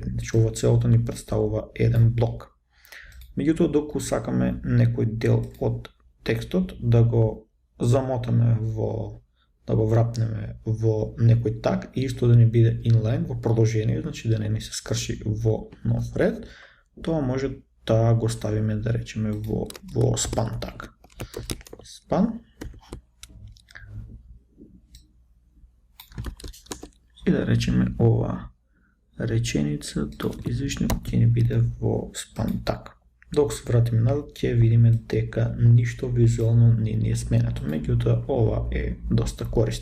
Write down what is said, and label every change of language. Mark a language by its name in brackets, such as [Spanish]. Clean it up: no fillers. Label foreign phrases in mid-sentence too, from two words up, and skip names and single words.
[Macedonian] Значи ова целото ни представува еден блок. Меѓутоа доколку сакаме некој дел од текстот да го замотаме да го врапнеме во некој таг и исто да ни биде inline во продолжение, значи да не ни се скрши во нов ред, тоа може да го ставиме да речеме во [English] span tag. [Macedonian] Span и да речеме ова реченица до извишникот ќе ни биде во [English] span tag. [Macedonian] Докато се вратиме назад, ќе видиме дека ништо визуално не е сменето, меѓутоа ова е доста корисно.